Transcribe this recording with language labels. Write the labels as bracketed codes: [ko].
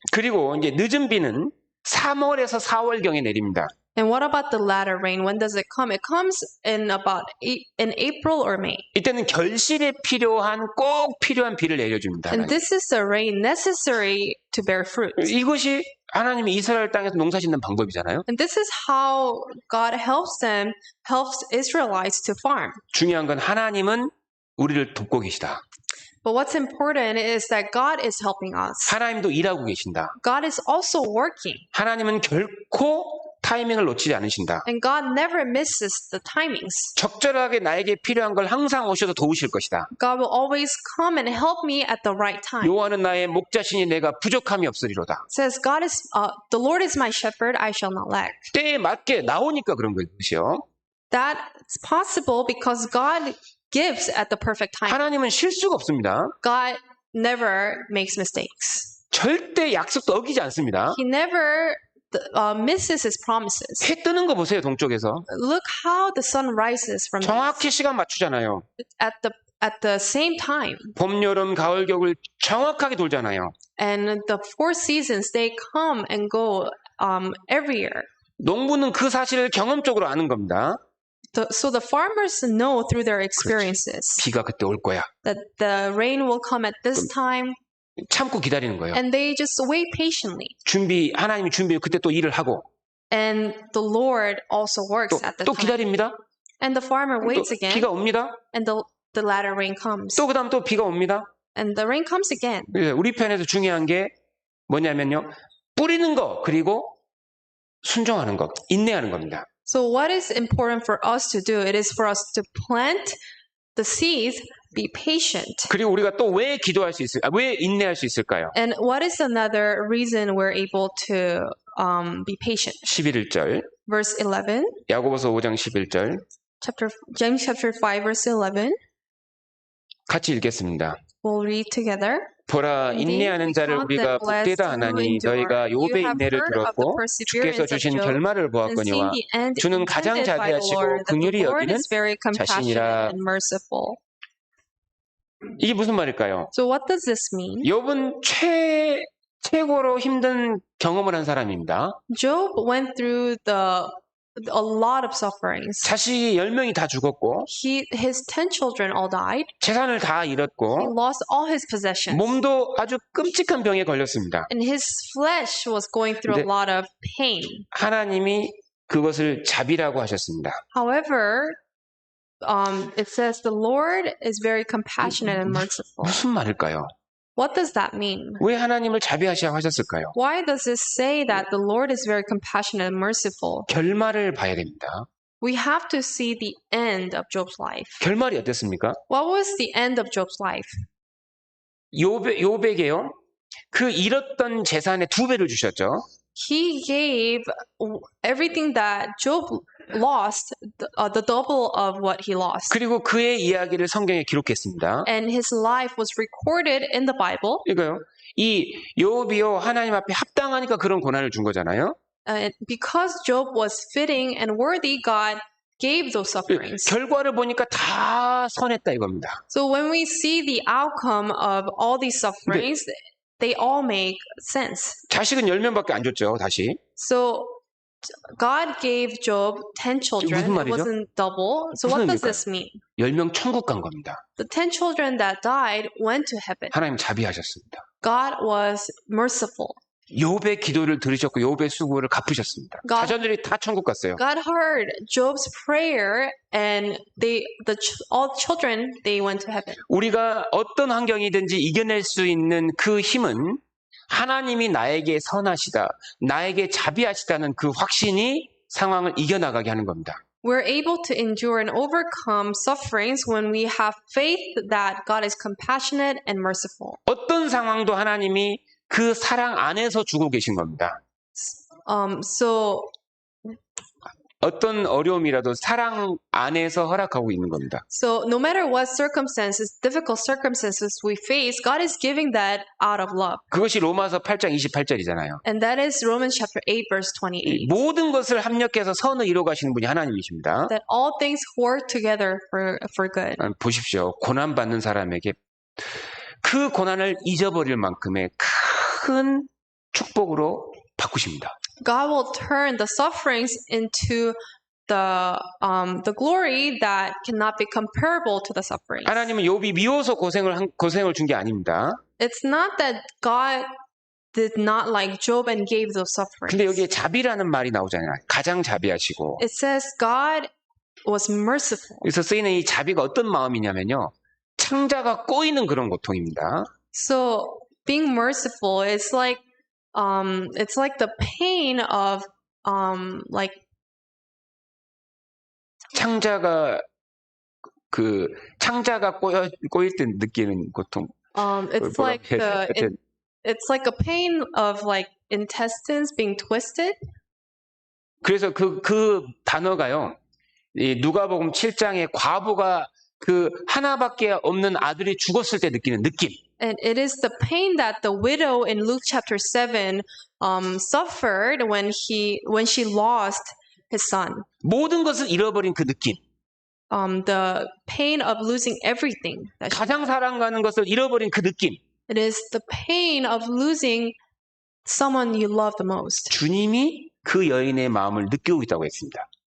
[ko] 그리고 이제 늦은 비는 3월에서 4월경에 내립니다. [en] And what about the latter rain? When does it come? It comes in about in April or May. [ko] 이때는 결실에 꼭 필요한 비를 내려줍니다. [en] And this is the rain necessary to bear fruit. [ko] 이것이 하나님이 이스라엘 땅에서 농사 짓는 방법이잖아요. [en] And this is how God helps Israelites to farm. [ko] 중요한 건 하나님은 우리를 돕고 계시다. [en] But what's important is that God is helping us. [ko] 하나님도 일하고 계신다. [en] God is also working. [ko] 하나님은 결코 타이밍을 놓치지 않으신다. [en] And God never misses the timings. [ko] 적절하게 나에게 필요한 걸 항상 오셔서 도우실 것이다. [en] God will always come and help me at the right time. [ko] 여호와는 나의 목자시니 내가 부족함이 없으리로다. [en] It says God is the Lord is my shepherd, I shall not lack. [ko] 때에 맞게 나오니까 그런 것이요. [en] That's possible because God gives at the perfect time. [ko] 하나님은 실수가 없습니다. [en] God never makes mistakes. [ko] 절대 약속도 어기지 않습니다. [en] He never misses his promises. [ko] 해 뜨는 거 보세요, 동쪽에서. [en] Look how the sun rises from [ko] 정확히 시간 맞추잖아요. [en] at the same time. [ko] 봄, 여름, 가을, 겨울 정확하게 돌잖아요. [en] And the 4 seasons, they come and go every year. [ko] 농부는 그 사실을 경험적으로 아는 겁니다. [en] So the farmers know through their experiences [ko] 비가 그때 올 거야. [en] that the rain will come at this time, [ko] 참고 기다리는 거예요. [en] and they just wait patiently. [ko] 하나님이 준비해 그때 또 일을 하고 [en] And the Lord also works at the [ko] 또 [en] time. [ko] 기다립니다. [en] And the farmer [ko] 또 [en] waits again, [ko] 비가 옵니다. [en] and the latter rain comes. [ko] 또 그다음 또 비가 옵니다. [en] And the rain comes again. [ko] 우리 편에서 중요한 게 뭐냐면요. 뿌리는 거 그리고 순종하는 것, 인내하는 겁니다. [en] So what is important for us to do? It is for us to plant the seeds, be patient. [ko] 그리고 우리가 또 왜 기도할 수 있을까? 왜 인내할 수 있을까요? [en] And what is another reason we're able to be patient? [ko] 11절. [en] Verse 11, [ko] 야고보서 5장 11절. [en] James chapter 5, verse 11. [ko] 같이 읽겠습니다. [en] We'll read together. [ko] 보라 인내하는 자를 우리가 복되다 하나니 너희가 욥의 인내를 들었고 주께서 주신 결말을 보았거니와 주는 가장 자비하시고 긍휼히 여기는 자신이라. 이게 무슨 말일까요? [en] So what does this mean? [ko] 욥은 최고로 힘든 경험을 한 사람입니다. [en] Job went through a lot of sufferings. [ko] 자식이 10명이 다 죽었고 [en] His 10 children all died. [ko] 재산을 다 [en] He [ko] 잃었고 [en] lost all his possessions. [ko] 몸도 아주 끔찍한 병에 걸렸습니다. [en] And his flesh was going through a lot of pain. [ko] 하나님이 그것을 자비라고 하셨습니다. [en] However, it says the Lord is very compassionate and merciful. [ko] 무슨 말일까요? [en] What does that mean? [ko] 왜 하나님을 자비하시라고 하셨을까요? [en] Why does it say that the Lord is very compassionate and merciful? [ko] 결말을 봐야 됩니다. [en] We have to see the end of Job's life. [ko] 결말이 어땠습니까? [en] What was the end of Job's life? [ko] 욥에게요. 그 잃었던 재산의 2배를 주셨죠. [en] he gave everything that Job lost, the double of what he lost. [ko] 그리고 그의 이야기를 성경에 기록했습니다. [en] And his life was recorded in the Bible. [ko] 이거요. 이 욥이요 하나님 앞에 합당하니까 그런 고난을 준 거잖아요. [en] And because Job was fitting and worthy, God gave those sufferings. [ko] 결과를 보니까 다 선했다 이겁니다. [en] So when we see the outcome of all these sufferings, they all make sense. [ko] 자식은 10명밖에 안 줬죠. 다시. [en] So God gave Job 10 children. [ko] 무슨 말이죠? [en] wasn't double. So [ko] 무슨 [en] what does [ko] 의미일까요? [en] this mean? [ko] 10명 천국 간 겁니다. [en] The 10 children that died went to heaven. [ko] 하나님 자비하셨습니다. [en] God was merciful. [ko] 욥의 기도를 들으셨고 욥의 수고를 갚으셨습니다. [en] God- [ko] 자녀들이 다 천국 갔어요. [en] God heard Job's prayer, and all children they went to heaven. [ko] 우리가 어떤 환경이든지 이겨낼 수 있는 그 힘은 하나님이 나에게 선하시다, 나에게 자비하시다는 그 확신이 상황을 이겨나가게 하는 겁니다. [en] We're able to endure and overcome sufferings when we have faith that God is compassionate and merciful. [ko] 어떤 상황도 하나님이 그 사랑 안에서 주고 계신 겁니다. [en] So [ko] 어떤 어려움이라도 사랑 안에서 허락하고 있는 겁니다. [en] no matter what circumstances, difficult circumstances we face, God is giving that out of love. [ko] 그것이 로마서 8장 28절이잖아요. [en] And that is Romans chapter 8 verse 28. [ko] 모든 것을 합력해서 선을 이루어 가시는 분이 하나님이십니다. [en] That all things work together for good. [ko] 보십시오. 고난 받는 사람에게 그 고난을 잊어버릴 만큼의 큰 축복으로 바꾸십니다. [en] God will turn the sufferings into the glory that cannot be comparable to the sufferings. [ko] 하나님은 욥이 미워서 고생을 준 게 아닙니다. [en] It's not that God did not like Job and gave those sufferings. [ko] 근데 여기에 자비라는 말이 나오잖아요. 가장 자비하시고. [en] It says God was merciful. [ko] 그래서 쓰이는 이 자비가 어떤 마음이냐면요. 창자가 꼬이는 그런 고통입니다. [en] So being merciful is like the pain of like [ko] 창자가 꼬일 때 느끼는 고통. [en] it's like it's like a pain of like intestines being twisted. [ko] 그래서 그 단어가요. 이 누가복음 7장에 과부가 그 하나밖에 없는 아들이 죽었을 때 느끼는 느낌. [en] And it is the pain that the widow in Luke chapter 7 suffered when she lost his son. [ko] 모든 것을 잃어버린 그 느낌. [en] The pain of losing everything. [ko] 가장 사랑하는 것을 잃어버린 그 느낌. [en] It is the pain of losing someone you love the most. [ko] 주님이 그 여인의 마음을 느끼고 있다고 했습니다.